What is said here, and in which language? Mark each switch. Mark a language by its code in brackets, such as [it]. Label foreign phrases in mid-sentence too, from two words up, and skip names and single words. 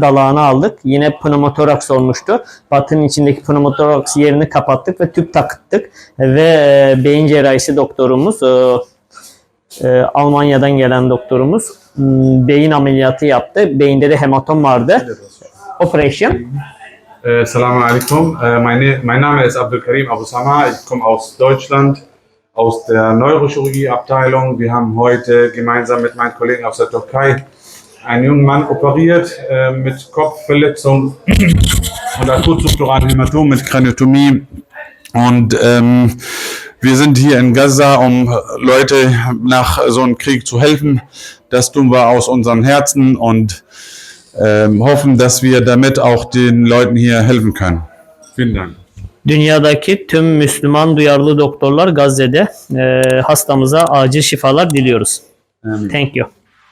[tr] Dalağını aldık. Yine pneumotoraks olmuştu. Batının içindeki pneumotoraks yerini kapattık ve tüp taktık. Ve beyin cerrahisi doktorumuz, Almanya'dan gelen doktorumuz beyin ameliyatı yaptı. Beyinde de hematom vardı. [de] Operation. [ar] السلام عليكم. [de] Mein Name ist Abdulkarim Abu Sama. Ich komme aus Deutschland, aus der Neurochirurgie-Abteilung. Wir haben heute gemeinsam mit meinen Kollegen aus der Türkei einen jungen Mann operiert mit Kopfverletzung und akutsubduralen Hämatom mit Kraniotomie. Und wir sind hier in Gaza, um Leute nach so einem Krieg zu helfen. Das tun wir aus unseren Herzen und hoffen, dass wir damit auch den Leuten hier helfen können. Vielen Dank. [tr] Dünyadaki tüm Müslüman duyarlı doktorlar Gazze'de hastamıza acil şifalar diliyoruz. Amin. [en] Thank you.